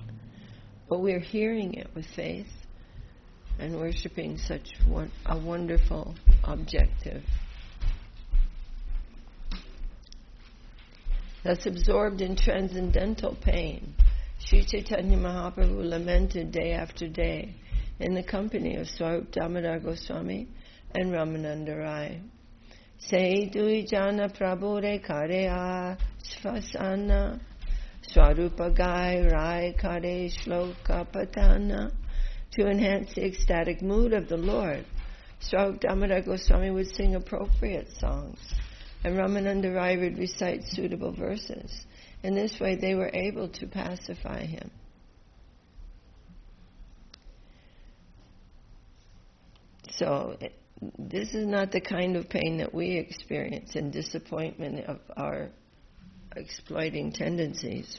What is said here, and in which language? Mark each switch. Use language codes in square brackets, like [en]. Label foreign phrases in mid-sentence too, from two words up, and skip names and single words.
[en] But we're hearing it with faith and worshipping such a wonderful objective. Thus absorbed in transcendental pain, Śrī Chaitanya Mahāprabhu lamented day after day in the company of Swarup Damodar Goswami and Ramananda Rai. [bn] "সেই দুই জন প্রভুরে করে আশ্বাসন, স্বরূপ গায় রায় করে শ্লোক পঠন." [en] To enhance the ecstatic mood of the Lord, Swarup Damodar Goswami would sing appropriate songs, and Ramananda Rai would recite suitable verses. In this way, they were able to pacify him. So, this is not the kind of pain that we experience in disappointment of our exploiting tendencies.